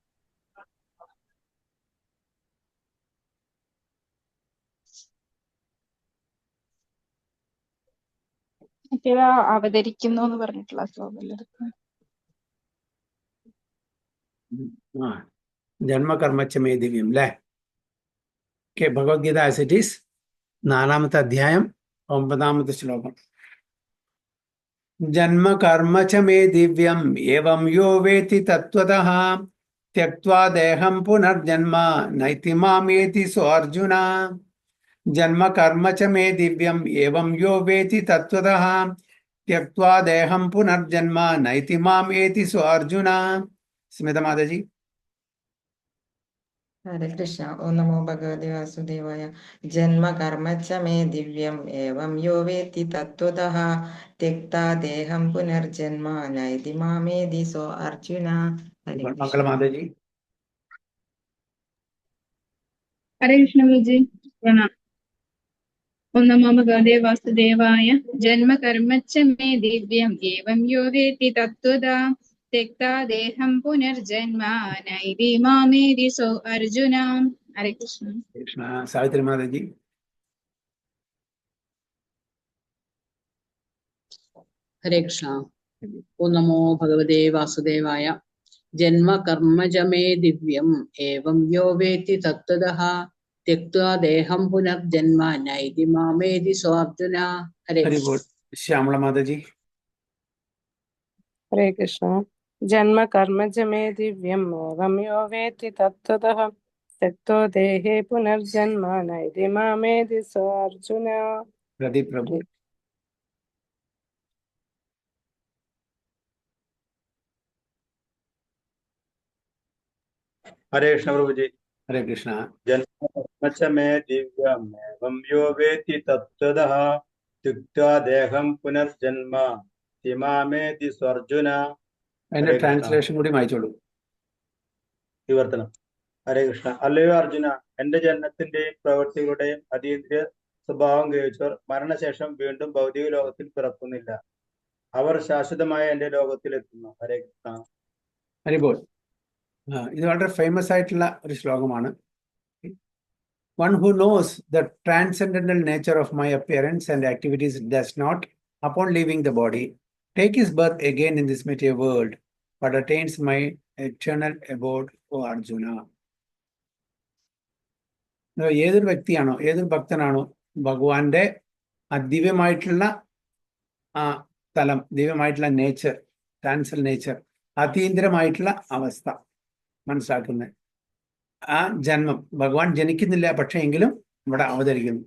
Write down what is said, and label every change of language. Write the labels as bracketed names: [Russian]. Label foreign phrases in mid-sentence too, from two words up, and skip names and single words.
[Malayalam] മറ്റേതാ അവതരിക്കുന്നു എന്ന് പറഞ്ഞിട്ടുള്ള ശ്ലോകമല്ലേ? [Sanskrit] जन्मकर्मच्चमे दिव्यं അല്ലേ? [Malayalam] ഓക്കെ. ഭഗവത്ഗീത ആസ് ഇറ്റ് ഈസ്, 4-ാമത്തെ അധ്യായം 9-ാമത്തെ ശ്ലോകം. [Sanskrit] जन्मकर्मच्चमे दिव्यं एवं यो वेत्ति तत्वतः त्यक्त्वा देहं पुनर्जन्म नैति मामेति सो अर्जुन. जन्मकर्मच्चमे दिव्यं एवं यो वेत्ति तत्वतः त्यक्त्वा देहं पुनर्जन्म नैति मामेति सो अर्जुन. [Malayalam] സ്മിത മാതാജി. [Sanskrit] हरे कृष्ण. ओं नमो भगवते वासुदेवाय. जन्म कर्म च मे दिव्यं एवं यो वेत्ति तत्वतः त्यक्ता देहं पुनर्जन्म नैति मामेति सो अर्जुन. हरे कृष्ण. [Malayalam] മംഗളമാതാജി. [Sanskrit] हरे कृष्ण प्रभुजी. प्रणाम्. ओं नमो भगवते वासुदेवाय. जन्म कर्मच्च मे दिव्यं एवं यो वेत्ति तत्वता त्यक्ता देहं पुनर्जन्म नैति मामेति सो अर्जुन. हरे कृष्ण. [Malayalam] കൃഷ്ണ. സാവിത്രി മാതാജി. [Sanskrit] हरे कृष्ण. ओं नमो भगवते वासुदेवाय. जन्म कर्मजमे दिव्यं एवं यो वेत्ति तत्वतः त्यक्त्वा देहं पुनर्जन्म नैति मामेति सो अर्जुन. हरे कृष्ण. [Malayalam] ശ്യാമള മാതാജി. [Sanskrit] हरे कृष्ण. जन्म कर्मज मे दिव्यं एवं यो वेत्ति तत्वतः त्यक्तो देहे पुनर्जन्म नैति मामेति सो अर्जुन. [Malayalam] പ്രദീപ് പ്രഭു. [Sanskrit] हरे कृष्ण प्रभु जी. हरे कृष्ण. जन्म मे दिव्यम एवं यो वेति तत्त्वतः त्यक्त्वा देहം पुनर्जन्म तिमामेति स्वर्जुन. [Malayalam] അതിന്റെ ട്രാൻസ്ലേഷൻ കൂടി വായിച്ചോളൂ. വിവർത്തനം. ഹരേ കൃഷ്ണ. അല്ലയോ അർജുന, എന്റെ ജനനത്തിന്റെയും പ്രവൃത്തികളുടെയും അതീന്ദ്രിയ സ്വഭാവം ഗ്രഹിച്ചവർ മരണശേഷം വീണ്ടും ഭൗതിക ലോകത്തിൽ പിറക്കുന്നില്ല. അവർ ശാശ്വതമായ എന്റെ ലോകത്തിൽ എത്തുന്നു. [Sanskrit] हरे कृष्ण. [Malayalam] ഹരിബോൾ. ഇത് വളരെ ഫേമസ് ആയിട്ടുള്ള ഒരു ശ്ലോകമാണ്. [English] One who knows the transcendental nature of my appearance and activities does not, upon leaving the body, take his birth again in this material world, but attains my eternal abode, O Arjuna. [Malayalam] ഏതൊരു വ്യക്തിയാണോ, ഏതൊരു ഭക്തനാണോ ഭഗവാന്റെ ദിവ്യമായിട്ടുള്ള തലം, ദിവ്യമായിട്ടുള്ള നേച്ചർ, [English] transal nature, [Malayalam] അതീന്ദ്രമായിട്ടുള്ള അവസ്ഥ മനസ്സിലാക്കുന്നത്. ആ ജന്മം, ഭഗവാൻ ജനിക്കുന്നില്ല, പക്ഷേ എങ്കിലും ഇവിടെ അവതരിക്കുന്നു.